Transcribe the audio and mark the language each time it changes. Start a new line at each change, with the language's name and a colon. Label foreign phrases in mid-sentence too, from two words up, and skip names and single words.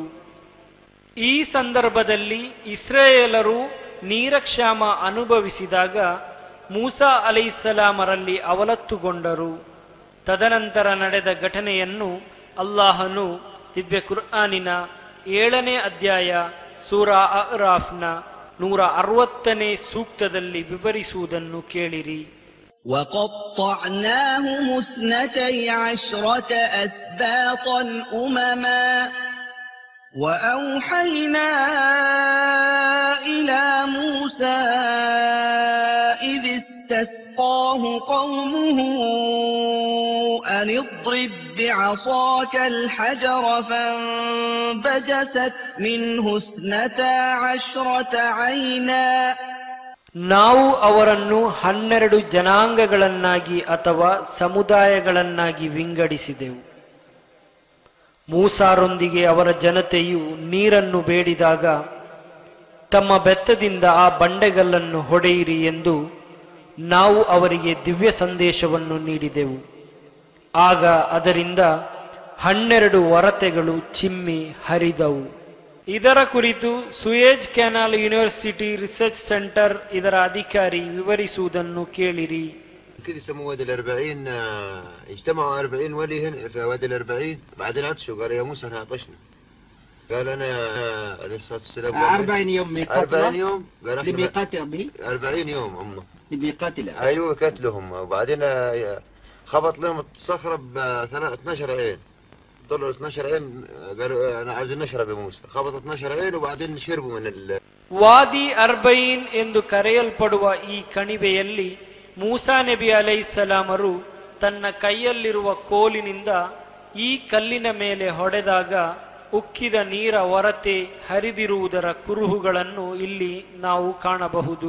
Kannada: ಈ ಸಂದರ್ಭದಲ್ಲಿ ಇಸ್ರಾಯೇಲರು ನೀರಕ್ಷಾಮ ಅನುಭವಿಸಿದಾಗ ಮೂಸಾ ಅಲೈಹಿಸ್ಸಲಾಮರಲ್ಲಿ ಅವಲತ್ತುಗೊಂಡರು. ತದನಂತರ ನಡೆದ ಘಟನೆಯನ್ನು ಅಲ್ಲಾಹನು ದಿವ್ಯ ಕುರ್ಆನಿನ 7ನೇ ಅಧ್ಯಾಯ ಸೂರಾ ಅರಾಫ್ನ 160ನೇ ಸೂಕ್ತದಲ್ಲಿ ವಿವರಿಸುವುದನ್ನು ಕೇಳಿರಿ.
Arabic: وَقَطَّعْنَاهُمُ 12 أَسْبَاطًا أُمَمًا وَأَوْحَيْنَا إِلَى مُوسَى إِذِ اسْتَسْقَاهُ فاستسقاه قومه أن اضرب بعصاك الحجر فانبجست منه 12 عينا
Kannada: ನಾವು ಅವರನ್ನು 12 ಜನಾಂಗಗಳನ್ನಾಗಿ ಅಥವಾ ಸಮುದಾಯಗಳನ್ನಾಗಿ ವಿಂಗಡಿಸಿದೆವು. ಮೂಸಾರೊಂದಿಗೆ ಅವರ ಜನತೆಯು ನೀರನ್ನು ಬೇಡಿದಾಗ ತಮ್ಮ ಬೆತ್ತದಿಂದ ಆ ಬಂಡೆಗಲ್ಲನ್ನು ಹೊಡೆಯಿರಿ ಎಂದು ನಾವು ಅವರಿಗೆ ದಿವ್ಯ ಸಂದೇಶವನ್ನು ನೀಡಿದೆವು. ಆಗ ಅದರಿಂದ 12 ಒರತೆಗಳು ಚಿಮ್ಮಿ ಹರಿದವು. ಇದರ ಕುರಿತು ಸುಯೇಜ್ ಕೆನಾಲ್ ಯೂನಿವರ್ಸಿಟಿ ರಿಸರ್ಚ್ ಸೆಂಟರ್ ಇದರ ಅಧಿಕಾರಿ ವಿವರಿಸುವುದನ್ನು ಕೇಳಿರಿ.
Arabic: كده يسموه وادي ال40. اجتمعوا 40 ولي هنا في وادي ال40. بعدين عطشوا قال يا موسى احنا عطشنا. قال انا عليه الصلاه والسلام 40 يوم ميقات 40 يوم قال لميقات ربي 40 يوم هم لميقات الله. ايوه كتلهم. وبعدين خبط لهم الصخره ب 12 عين. طلعوا 12 عين قالوا انا عايزين نشرب يا موسى. خبط 12 عين وبعدين شربوا من
Kannada: ವಾದಿ ಅರ್ಬೈನ್ ಎಂದು ಕರೆಯಲ್ಪಡುವ ಈ ಕಣಿವೆಯಲ್ಲಿ ಮೂಸಾ ನಬಿ ಅಲೈಹಿಸ್ಸಲಾಮರು ತನ್ನ ಕೈಯಲ್ಲಿರುವ ಕೋಲಿನಿಂದ ಈ ಕಲ್ಲಿನ ಮೇಲೆ ಹೊಡೆದಾಗ ಉಕ್ಕಿದ ನೀರ ಹೊರತೆ ಹರಿದಿರುವುದರ ಕುರುಹುಗಳನ್ನು ಇಲ್ಲಿ ನಾವು ಕಾಣಬಹುದು.